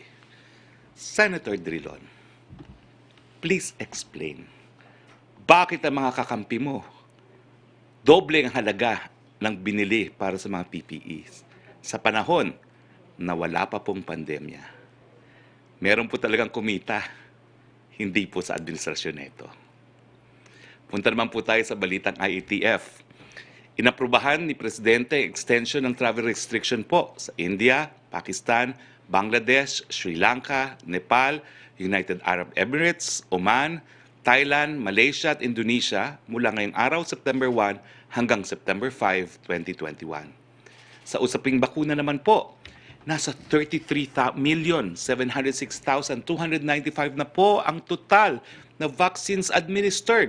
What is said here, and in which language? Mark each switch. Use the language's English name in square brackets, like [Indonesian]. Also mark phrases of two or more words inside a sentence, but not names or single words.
[Filipino] Senator Drilon, [English] please explain, [Filipino] bakit ang mga kakampi mo doble ang halaga ng binili para sa mga PPEs sa panahon na wala pa pong pandemya? Meron po talagang kumita, hindi po sa administrasyon nito. Punta naman po tayo sa balitang IATF. Inaprubahan ni Presidente ang extension ng [English] travel restriction [Filipino] po sa India, Pakistan, Bangladesh, Sri Lanka, Nepal, United Arab Emirates, Oman, Thailand, Malaysia at Indonesia mula ngayong araw September 1 hanggang September 5, 2021. Sa usaping bakuna naman po, nasa 33,706,295 na po ang total na [English] vaccines administered.